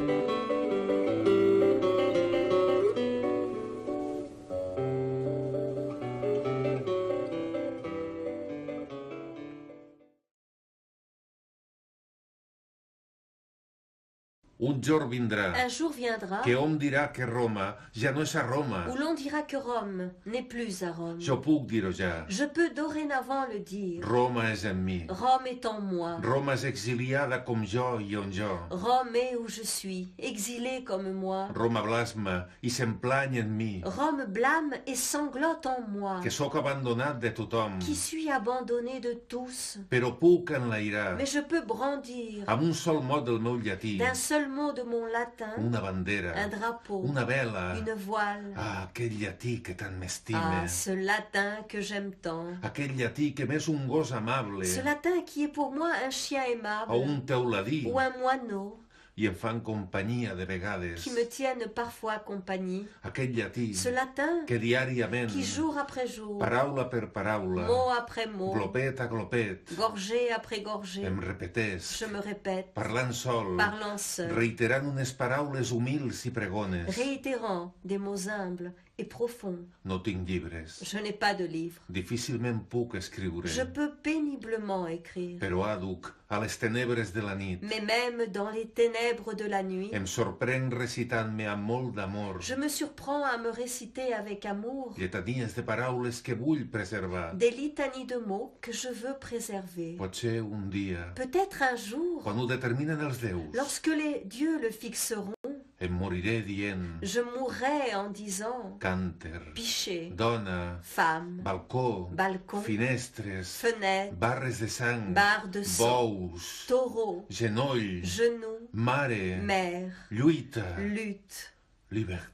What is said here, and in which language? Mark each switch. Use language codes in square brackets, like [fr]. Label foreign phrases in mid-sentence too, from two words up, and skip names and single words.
[fr] Un jour [ca] vindrà [fr] Un jour viendra [ca] que hom dirà que Roma ja no és a Roma. [fr] où l'on dira que Rome n'est plus à Rome. [ca] Jo puc dir-ho ja. [fr] Je peux dorénavant le dire. [ca] Roma és en mi. [fr] Rome est en moi. [ca] Roma és exiliada com jo i on jo. [fr] Rome est où je suis, exilé comme moi. [ca] Roma blasma i s'emplany en mi, [fr] Rome blâme et sanglote en moi, [ca] que sóc abandonat de tothom, [fr] qui suis abandonné de tous. [ca] però puc enlairar [fr] Mais je peux brandir [ca] amb un sol mot del meu llatí [fr] d'un seul mot de mon latin [ca] una bandera, [fr] un drapeau, [ca] una vela. [fr] une voile. [ca] Ah, aquell llatí que tant [fr] Ah, [ca] m'estime. [fr] ce latin que j'aime tant. [ca] Aquell llatí que m'és un gos amable [fr] Ce latin qui est pour moi un chien aimable [ca] o un teuladí [fr] ou un moineau [ca] i em fan companyia de vegades. [fr] qui me tiennent parfois compagnie. [ca] Aquell llatí [fr] Ce latin [ca] que diàriament, [fr] qui jour après jour, [ca] paraula per paraula, [fr] mot après mot, [ca] glopet a glopet, [fr] gorgée après gorgée, [ca] em repeteix, [fr] je me répète, [ca] parlant sol, [fr] parlant seul, [ca] reiterant unes paraules humils i pregones. [fr] réitérant des mots humbles et profond. [ca] No tinc llibres. [fr] Je n'ai pas de livre. [ca] Difícilment puc escriure. [fr] Je peux péniblement écrire. [ca] Però àduc a les tenebres de la nit. [fr] Mais même dans les ténèbres de la nuit, [ca] Em sorprenc recitant-me amb molt d'amor. [fr] je me surprends à me réciter avec amour [ca] Lletanies de paraules que vull preservar. [fr] des litanies de mots que je veux préserver. [ca] Potser un dia, [fr] Peut-être un jour, [ca] quan ho determinen els déus, [fr] lorsque les dieux le fixeront, [ca] em moriré dient [fr] je mourrai en disant [ca] cànter, [fr] pichet, [ca] dona, [fr] femme, [ca] balcó, [fr] balcon, [ca] finestres, [fr] fenêtre, [ca] barres de sang, [fr] barre de sang, [ca] bous, [fr] taureau, [ca] genoll, [fr] genou, [ca] mare, [fr] mère, [ca] lluita, [fr] lutte,